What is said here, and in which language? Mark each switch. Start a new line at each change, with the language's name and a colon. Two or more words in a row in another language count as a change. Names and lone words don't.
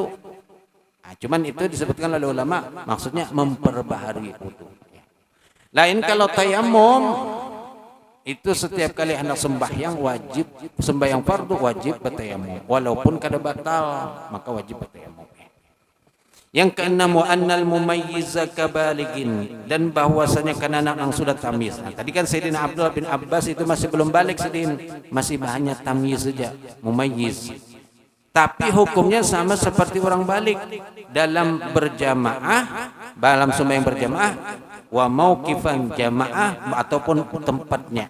Indonesian: Nah, cuman itu disebutkan oleh ulama maksudnya memperbaharui wudu. Lain kalau tayamum, itu setiap kali hendak sembahyang wajib, sembahyang fardu wajib bertayamum, walaupun kada batal maka wajib bertayamum. Yang keenam,
Arabic: وأن المميز كالبالغ,
Indonesian: dan bahwasanya anak yang sudah tamyiz. Nah, tadi kan Sayyidina Abdullah bin Abbas itu masih belum balik sedin, masih hanya tamyiz saja, mumayyiz. Tapi hukumnya sama seperti orang balik dalam berjamaah, dalam sembahyang berjamaah,
Arabic: وموقفا جماعة
Indonesian: ataupun tempatnya.